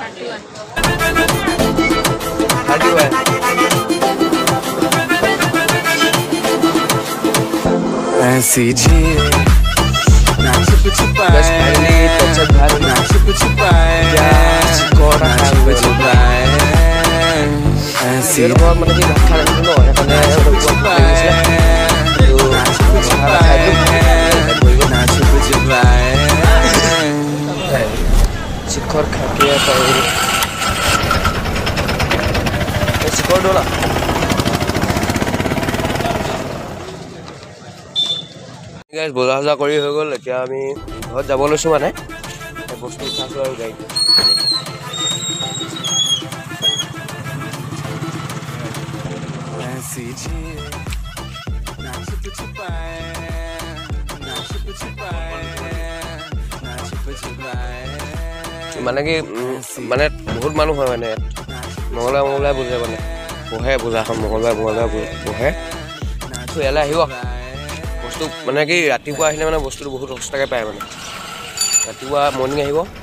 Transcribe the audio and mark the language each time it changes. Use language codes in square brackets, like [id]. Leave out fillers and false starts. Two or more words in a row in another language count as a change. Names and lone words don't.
[hi] ऐसी झील ना छुप छुपाए ना छुप छुपाए ना छुप छुपाए ऐसी [as] মানে কি ভাত খালে ন সেইকাৰণে [hi] ना छुप छुपाए ना छुप छुपाए [as] শিখৰ খাকিয়া পাই শিখৰ ডলা গাইজ বজাৰ কৰি হৈ গ'ল এতিয়া আমি ঘৰত যাব লৈছোঁ মানে বস্তু উঠাইছোঁ আৰু গাড়ীত [hi] ऐसी झील ना छुप छुपाए ना छुप छुपाए ना छुप छुपाए [as] মানে কি মানে বহুত মানুহ হয় মানে মঙলবাৰে বুজে মানে বহে বজাৰখন মঙলবাৰে বহে তো ইয়ালৈ আহিব বস্তু মানে কি ৰাতিপুৱা আহিলে মানে বস্তুটো বহুত সস্তাকৈ পায় মানে ৰাতিপুৱা মৰ্ণিং আহিব